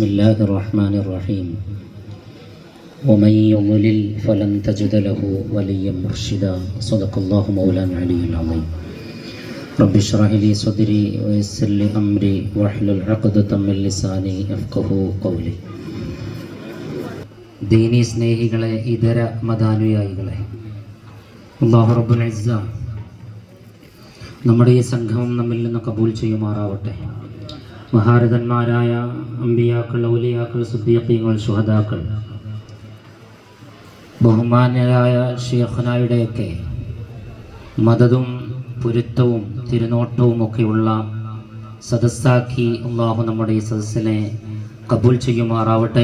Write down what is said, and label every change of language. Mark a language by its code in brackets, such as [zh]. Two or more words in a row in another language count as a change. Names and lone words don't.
[ar] الله الرحمن الرحيم ومن يضلل فلن تجد له وليا مرشدا صدق الله مولانا العلي العظيم رب اشرح لي صدري ويسر لي أمري واحلل عقدة من لساني يفقهوا قولي [ml] ദീനീ സ്നേഹികളെ, ഇതര മതാനുയായികളെ, അല്ലാഹു റബ്ബുൽ ഇസ്സ നമ്മുടെ ഈ സംഘം നമ്മിൽ നിന്ന് കബൂൽ ചെയ്യുമാറാവട്ടെ. മഹാരഥന്മാരായ അമ്പിയാക്കൾ, ഔലിയാക്കൾ, സിദ്ദീഖീങ്ങൾ, ശുഹദാക്കൾ, ബഹുമാന്യരായ ശൈഖുനായുടെയൊക്കെ മദദും പൊരുത്തവും തിരുനോട്ടവും ഒക്കെയുള്ള സദസ്സാക്കി അല്ലാഹു നമ്മുടെ ഈ സദസ്സിനെ കബൂൽ ചെയ്യുമാറാവട്ടെ.